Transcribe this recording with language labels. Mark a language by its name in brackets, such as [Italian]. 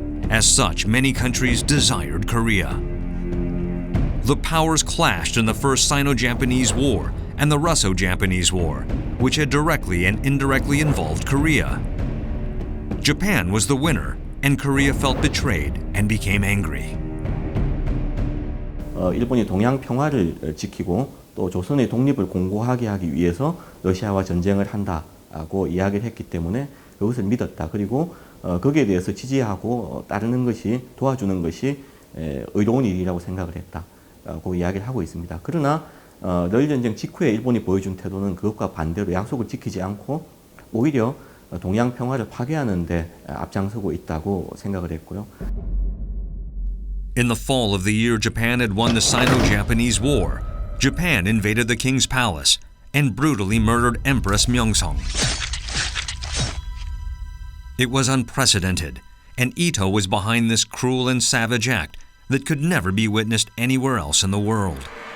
[English] As such, many countries desired Korea. The powers clashed in the First Sino-Japanese War and the Russo-Japanese War, which had directly and indirectly involved Korea. Japan was the winner, and Korea felt betrayed and became angry. [Korean] 일본이 동양 평화를 지키고 또 조선의 독립을 공고하게 하기 위해서 러시아와 전쟁을 한다고 이야기를 했기 때문에 그것을 믿었다. 그리고 거기에 대해서 지지하고 따르는 것이, 도와주는 것이 의로운 일이라고 생각을 했다고 이야기를 하고 있습니다. 그러나 러일전쟁 직후에 일본이 보여준 태도는 그것과 반대로 약속을 지키지 않고 오히려 동양 평화를 파괴하는 데 앞장서고 있다고 생각을 했고요. [English] In the fall of the year Japan had won the Sino-Japanese War, Japan invaded the king's palace and brutally murdered Empress Myeongsong. It was unprecedented, and Ito was behind this cruel and savage act that could never be witnessed anywhere else in the world.